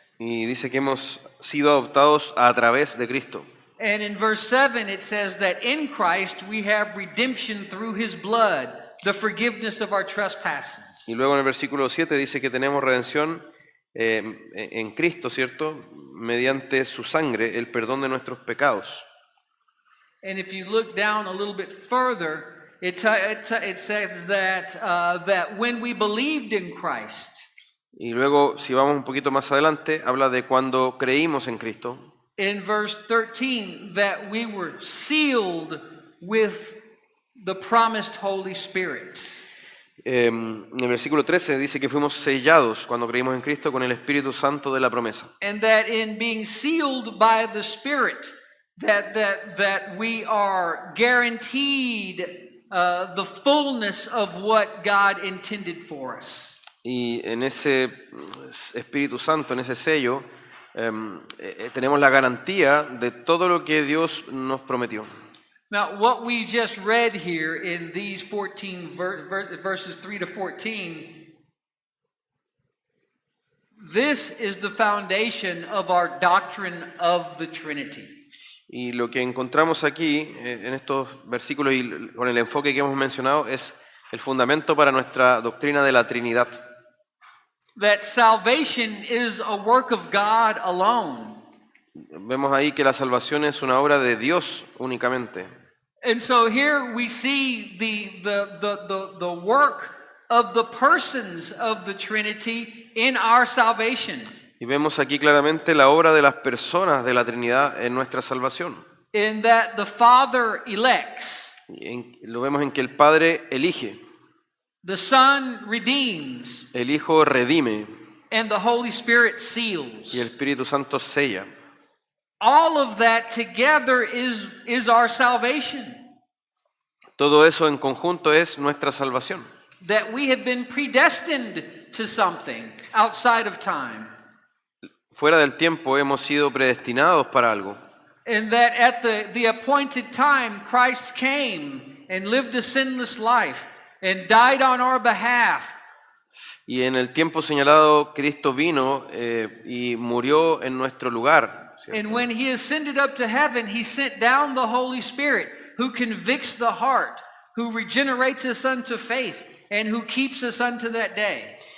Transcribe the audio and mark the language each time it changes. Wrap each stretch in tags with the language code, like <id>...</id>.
<es>Y dice que hemos sido adoptados a través de Cristo.</es> <en>And in verse 7 it says that in Christ we have redemption through his blood, the forgiveness of our trespasses.</en> <es>Y luego en el versículo 7 dice que tenemos redención en Cristo, ¿cierto? Mediante su sangre, el perdón de nuestros pecados.</es> <en>And if you look down a little bit further, it says that when we believed in Christ.</en> <es>Y luego, si vamos un poquito más adelante, habla de cuando creímos en Cristo.</es> <en>In verse 13, that we were sealed with the promised Holy Spirit.</en> <es>En el versículo 13 dice que fuimos sellados cuando creímos en Cristo con el Espíritu Santo de la promesa.</es> <en>And that in being sealed by the Spirit, that we are guaranteed the fullness of what God intended for us.</en> <es>Y en ese Espíritu Santo, en ese sello, tenemos la garantía de todo lo que Dios nos prometió.</es> <en>Now, what we just read here in these 14 verses 3 to 14, this is the foundation of our doctrine of the Trinity.</en> <es>Y lo que encontramos aquí, en estos versículos y con el enfoque que hemos mencionado, es el fundamento para nuestra doctrina de la Trinidad.</es> <en>That salvation is a work of God alone.</en> <es>Vemos ahí que la salvación es una obra de Dios únicamente.</es> <en>And so here we see the work of the persons of the Trinity in our salvation.</en> <es>Y vemos aquí claramente la obra de las personas de la Trinidad en nuestra salvación.</es> <en>In that the Father elects,</en> <es>Lo vemos en que el Padre elige,</es> <en>the Son redeems,</en> <es>el Hijo redime</es> <en>and the Holy Spirit seals.</en> <es>y el Espíritu Santo sella.</es> <en>all of that together is our salvation.</en> <es>Todo eso en conjunto es nuestra salvación.</es> <en>That we have been predestined to something outside of time.</en> <es>Fuera del tiempo hemos sido predestinados para algo.</es> <en>And that at the appointed time, Christ came and lived a sinless life and died on our behalf.</en> <es>Y en el tiempo señalado, Cristo vino y murió en nuestro lugar, ¿cierto?</es> <en>And when he ascended up to heaven, he sent down the Holy Spirit, who convicts the heart, who regenerates us unto faith, and who keeps us unto that day.</en>